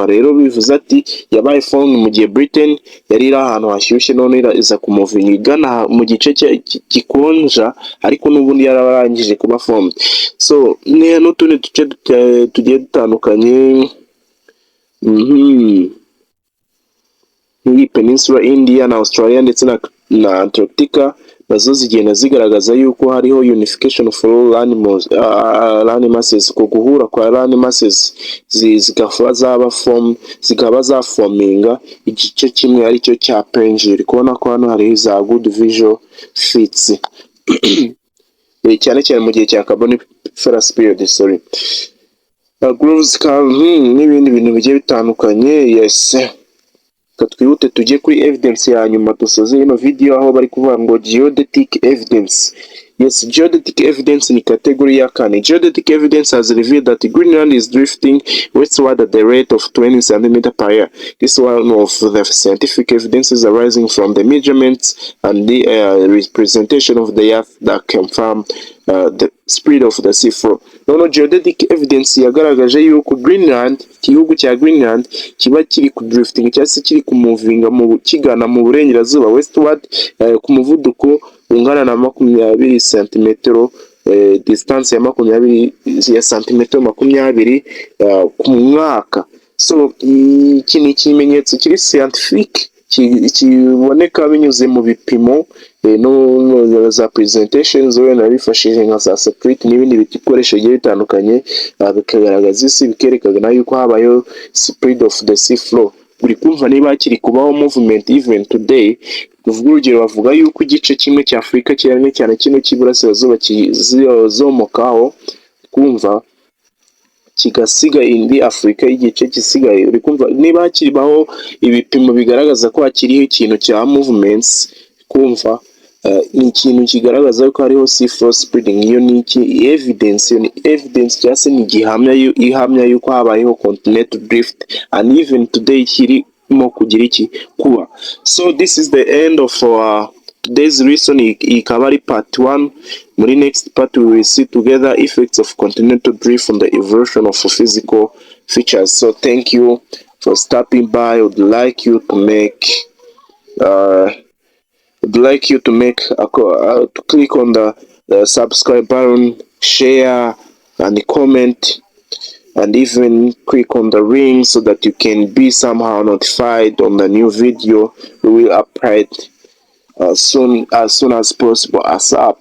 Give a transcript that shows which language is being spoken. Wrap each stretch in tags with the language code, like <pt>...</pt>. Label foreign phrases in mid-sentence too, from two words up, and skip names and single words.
<rw>Rero bivuze ati yabaye formed mu gihe Britain yari iri ahantu hashyushye, none iza kumuvinga igana mu gice gikonja, ariko n'ubundi yararangije kuba formed. So n'utundi duce tugiye dutandukanye nk'iyi Peninsula India na Australia ndetse na Antarctica, nazo zigenda zigaragaza yuko hariho</rw> <en>unification of all land masses,</en> <rw>ko guhura kwa</rw> <en>land masses</en> <rw>zikaba zaforminga igice kimwe aricyo cya Pangea. Kubona ko hano hari za</rw> <en>good visual fits</en> <rw>cyane cyane mu gihe cya Carboniferous period. Grooves n'ibindi bintu bigiye bitandukanye. Yes, twihute tujye kuri evidence ya nyuma dusoze ino video, aho bari kuvuga ngo</rw> <en>geodetic evidence. Yes, geodetic evidence in category</en> <rw>ya kane.</rw> <en>Geodetic evidence has revealed that Greenland is drifting westward at the rate of 20 centimeters per year. This is one of the scientific evidences arising from the measurements and the representation of the Earth that confirm the speed of the seafloor.</en> <rw>Noneho</rw> <en>geodetic evidence</en> <rw>yagaragaje yuko Greenland, igihugu cya Greenland kiba kiri ku drifting cyangwa se kiri kumuvinga kigana mu burengerazuba westward ku muvuduko ungana na 20 santimetero, distance ya 20 ya santimetero 20 ku mwaka. So iki ni ikimenyetso kiri scientific kiboneka binyuze mu bipimo no za presentations wenda bifashishije nka za satellite n'ibindi bikoresho bigiye bitandukanye, bikagaragaza isi bikerekana yuko habayeho</rw> <en>speed of the sea flow.</en> <rw>Uri kumva niba kiri kubaho</rw> <en>movement even today.</en> <rw>Tuvuga urugero bavuga yuko igice kimwe cya Afurika cyane cyane kino cy'iburasirazuba kizomokaho kumva kigasiga indi Afurika y'igice gisigaye. Uri kumva niba hakiribaho ibipimo bigaragaza ko hakiriho ikintu cya movements kumva ni ikintu kigaragaza ko hariho</rw> <en>sea flow spreading.</en> <rw>Iyo ni iki evidence, iyo ni evidence cyangwa se ni ihamya yuko habayeho</rw> <en>continental drift and even today</en> <rw>kirimo kugira iki kuba.</rw> <en>So this is the end of today's lesson.</en> <rw>Ikaba ari part 1.</rw> <en>Muri next part we will see together effects of continental drift on the evolution of physical features. So thank you for stopping by. I would like you to make to click on the subscribe button, share and comment, and even click on the ring so that you can be somehow notified on the new video we will upload as soon as possible as up.</en>